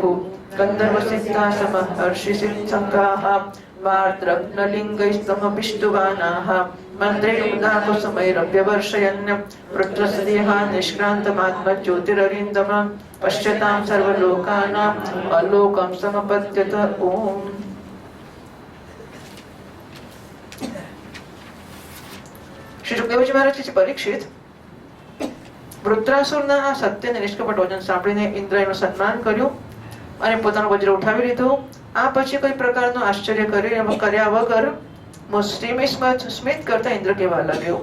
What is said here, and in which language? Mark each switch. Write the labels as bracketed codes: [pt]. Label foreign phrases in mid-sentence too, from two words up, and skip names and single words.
[sa] गन्धर्वसिद्धा समहर्षिसिद्धसङ्घाः वार्त्रघ्नलिङ्गैस्तमभिष्टुवानाः. मन्त्रेण मुदा कुसुमैरभ्यवर्षयन् वृत्रसदेहा निष्क्रान्तमात्मज्योतिररिन्दम. पश्यतां सर्वलोकानाम् अलोकं समपद्यत. ओम. [gu] શ્રી સુખદેવજી મહારાજ પરીક્ષિત વૃત્રાસુરના આ સત્ય અને નિષ્કપટ વચન સાંભળીને ઇન્દ્રએ એનું સન્માન કર્યું અને પોતાનો વજ્ર ઉઠાવી લીધો. આ પછી કોઈ પ્રકારનું આશ્ચર્ય કર્યા વગર સ્મિત કરતા ઇન્દ્ર કહેવા લાગ્યો.